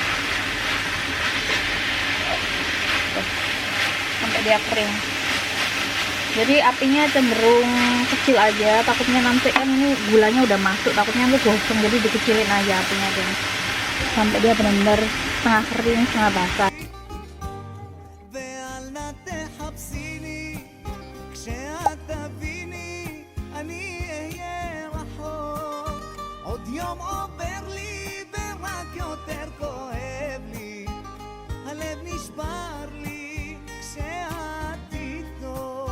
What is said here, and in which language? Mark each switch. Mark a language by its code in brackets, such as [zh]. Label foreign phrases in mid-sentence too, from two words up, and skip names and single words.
[id] Tuh, sampai dia kering. Jadi apinya cenderung kecil aja, takutnya nanti kan ini gulanya udah masuk, takutnya nanti gosong, jadi dikecilin aja apinya geng. Sampai dia benar-benar setengah kering setengah basah. [he] יום עובר לי ורק יותר כואב לי, הלב נשבר לי כשאת איתו.